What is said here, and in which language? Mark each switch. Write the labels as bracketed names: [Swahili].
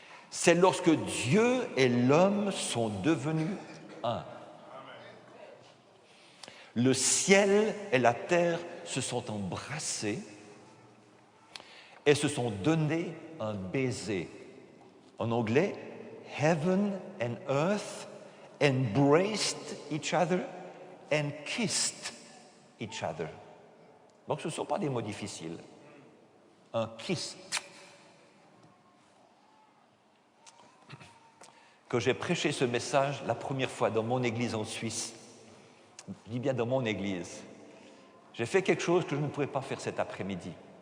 [French] C'est lorsque Dieu et l'homme sont devenus un. Le ciel et la terre se sont embrassés et se sont donné un baiser. En anglais, [English] heaven and earth embraced each other and kissed each other. [French] Donc ce ne sont pas des mots difficiles. Un kiss. Quand j'ai prêché ce message la première fois dans mon église en Suisse, je dis bien dans mon église, j'ai fait quelque chose que je ne pouvais pas faire cet après-midi.